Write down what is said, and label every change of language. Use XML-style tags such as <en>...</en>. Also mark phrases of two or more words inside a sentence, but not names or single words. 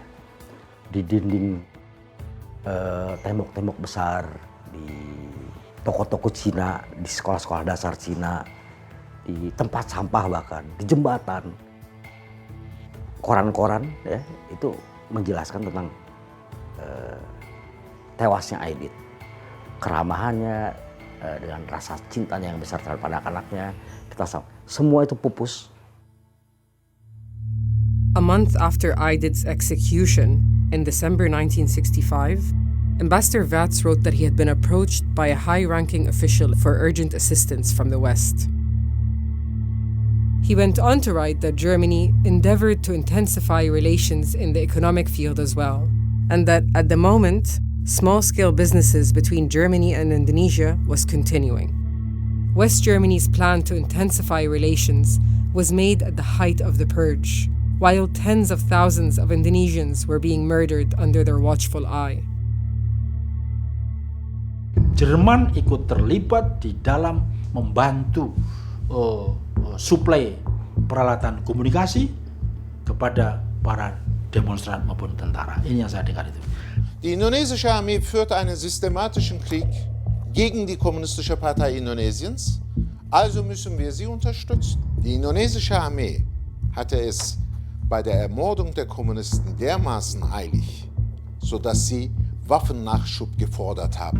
<id>Di dinding tembok-tembok besar, di toko-toko Cina, di sekolah-sekolah dasar Cina, di tempat sampah bahkan, di jembatan, koran-koran ya, itu menjelaskan tentang tewasnya Aidit. Keramahannya, dengan rasa cintanya yang besar terhadap anak-anaknya, kita semua itu pupus.</id> <en>A month after Aidit's execution, in December 1965, Ambassador Wertz wrote that he had been approached by a high-ranking official for urgent assistance from the West. He went on to write that Germany endeavored to intensify relations in the economic field as well, and that at the moment, small-scale businesses between Germany and Indonesia was continuing. West Germany's plan to intensify relations was made at the height of the purge, while tens of thousands of Indonesians were being murdered under their watchful eye.</en> <id>Jerman ikut terlibat di dalam membantu suplai peralatan komunikasi kepada para demonstran maupun tentara. Ini yang saya dengar itu.</id> <de>Die indonesische Armee führte einen systematischen Krieg gegen die Kommunistische Partei Indonesiens, also müssen wir sie unterstützen. Die indonesische Armee hatte es bei der Ermordung der Kommunisten dermaßen eilig, sodass sie Waffennachschub gefordert haben.</de>